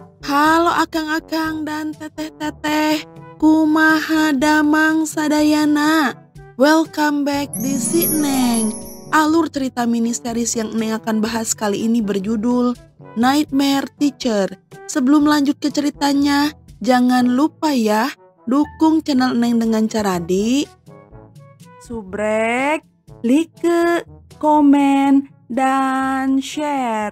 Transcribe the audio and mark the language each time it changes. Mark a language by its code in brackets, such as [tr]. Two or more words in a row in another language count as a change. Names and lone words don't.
[su] Halo akang-akang dan teteh-teteh, kumaha damang sadayana. [en] Welcome back di Si Neng. [id] Alur cerita [en] mini series [id] yang Neng akan bahas kali ini berjudul Nightmare Teacher. Sebelum lanjut ke ceritanya, jangan lupa ya, dukung channel Neng dengan cara di subrek, like, komen, dan share.